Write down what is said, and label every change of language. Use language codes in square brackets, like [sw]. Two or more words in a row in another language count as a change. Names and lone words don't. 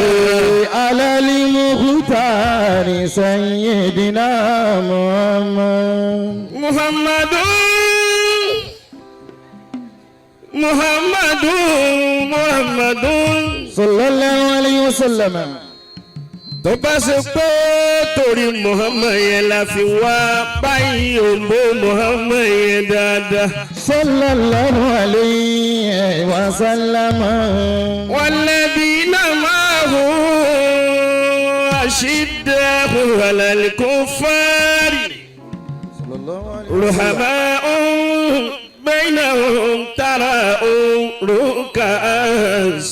[ar] على المختار سيدنا محمد محمد صلى الله عليه وسلم [yo] tó bá ṣe pé torí Muhammad yẹn la fi wá báyìí òǹbó Muhammad yẹn dáadáa. [ar] صلى الله عليه وسلم. والذين معه أشداء على الكفار رحماء بينهم تراهم ركعا